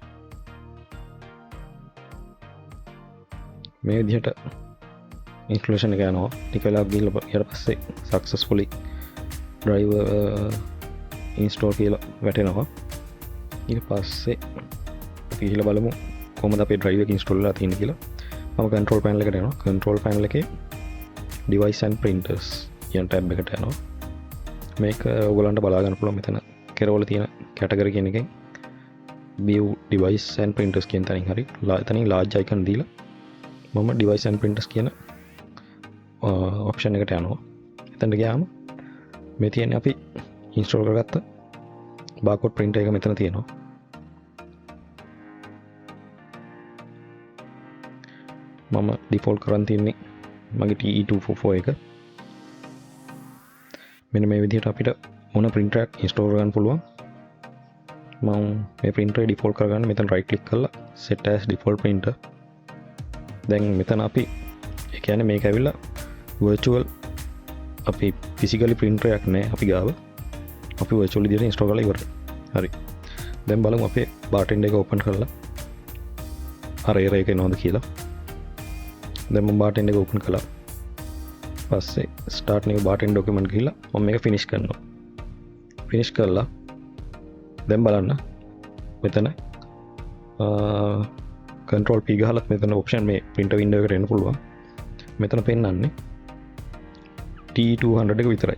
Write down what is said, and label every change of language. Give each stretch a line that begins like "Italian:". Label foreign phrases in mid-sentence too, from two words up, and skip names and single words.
Sinhala: මේ විදිහට installation එක යනවා. ටික වෙලාවක් ගිහිල්ලා ඊට පස්සේ
English: successfully driver install
Sinhala: කියලා වැටෙනවා. ඊට පස්සේ අපි ගිහිල්ලා බලමු කොහොමද අපේ drive එක install වෙලා තියෙන්නේ කියලා. මම
English: control panel
Sinhala: එකට යනවා.
English: control panel
Sinhala: එකේ
English: device and printers
Sinhala: කියන tab එකට යනවා. මේක ඔයගොල්ලන්ට බලා ගන්න පුළුවන් මෙතන කෙරවල තියෙන category කියන එකෙන්
English: view device and printers
Sinhala: කියන තැනින් හරි එතනින්
English: large icon
Sinhala: දීලා මම
English: device and printers
Sinhala: කියන option එකට යනවා. එතනට ගියාම මේ තියෙන්නේ අපි install කරගත්ත
English: barcode printer
Sinhala: එක මෙතන තියෙනවා. මම ඩිෆෝල්ට් කරන් තියන්නේ මගේ TE244 එක. මෙන්න මේ විදිහට අපිට මොන printer එකක් install කරගන්න පුළුවන්. මම මේ
English: printer default
Sinhala: කරගන්න මෙතන
English: right click
Sinhala: කරලා
English: set as default printer.
Sinhala: දැන් මෙතන අපි ඒ කියන්නේ මේක ඇවිල්ලා virtual අපි physically printer එකක් නෑ අපි ගාව. අපි virtual විදිහට install කරලා ඉවරයි. හරි. දැන් බලමු අපේ bartender එක open කරලා අර error එක එනවද කියලා. දැන් මම bartender එක open කළා. පස්සේ
English: start new bartender document
Sinhala: ගිහිල්ලා මම මේක finish කරනවා. finish කරලා දැන් බලන්න මෙතන
English: control P
Sinhala: ගහලත් මෙතන option මේ
English: printer window
Sinhala: එකට එන්න පුළුවන්. මෙතන පෙන්නන්නේ T200 එක විතරයි.